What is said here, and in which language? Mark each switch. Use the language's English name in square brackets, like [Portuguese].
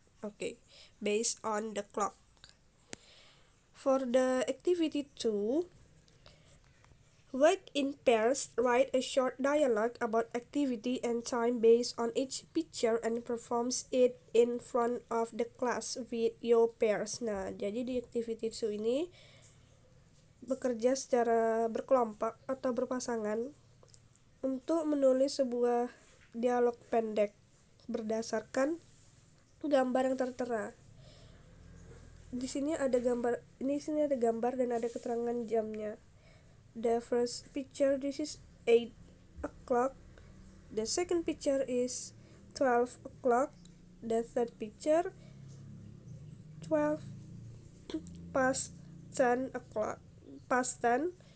[English] Okay, based on the clock. For the activity 2, work in pairs. Write a short dialogue about activity and time based on each picture and performs it in front of the class with your pairs. [Indonesian] Nah, jadi di activity 2 ini bekerja secara berkelompok atau berpasangan untuk menulis sebuah dialog pendek berdasarkan gambar yang tertera. Di sini ada gambar dan ada keterangan jamnya. [English] The first picture, this is 8 o'clock. The second picture is 12 o'clock. The third picture 12 past 10 o'clock. Past 10.